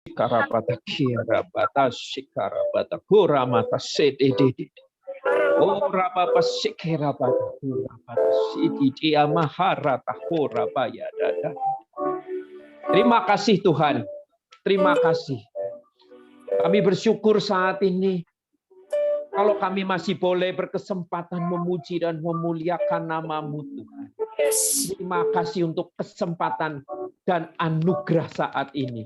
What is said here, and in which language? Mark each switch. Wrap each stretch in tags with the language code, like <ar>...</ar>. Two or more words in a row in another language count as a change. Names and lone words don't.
<id>Karabata kirabata shikarabata kuramata sededede. Ora papa sikirabata kurabata sididi amaharata kurabaya dada. Terima kasih Tuhan. Terima kasih. Kami bersyukur saat ini kalau kami masih boleh berkesempatan memuji dan memuliakan nama-Mu Tuhan. Terima kasih untuk kesempatan dan anugerah saat ini.</id>